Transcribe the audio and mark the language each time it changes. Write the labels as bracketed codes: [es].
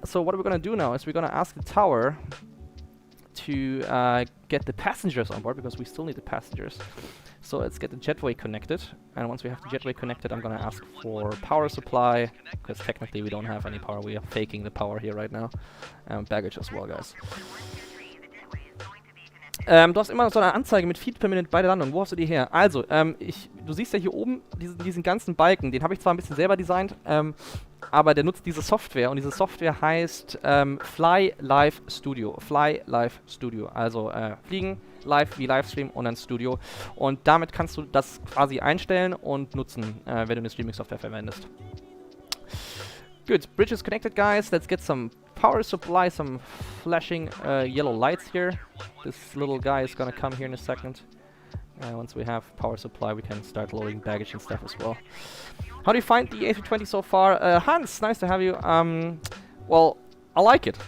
[en] So what we're gonna do now is we're gonna ask the tower to get the passengers on board, because we still need the passengers. So let's get the jetway connected, and once we have the jetway connected, I'm gonna ask for power supply, because technically we don't have any power. We are faking the power here right now. Baggage as well, guys. [de] Du hast immer so eine Anzeige mit Feet per Minute bei der Landung. Wo hast du die her? Also, du siehst ja hier oben diesen ganzen Balken. Den habe ich zwar ein bisschen selber designt, aber der nutzt diese Software. Und diese Software heißt Fly Live Studio. Fly Live Studio. Also fliegen, live wie Livestream und dann Studio. Und damit kannst du das quasi einstellen und nutzen, wenn du eine Streaming-Software verwendest. [en] Good. Bridge is connected, guys. Let's get some power supply, some flashing yellow lights here. This little guy is gonna come here in a second. Once we have power supply, we can start loading baggage and stuff as well. How do you find the A320 so far? Hans, nice to have you. Well, I like it.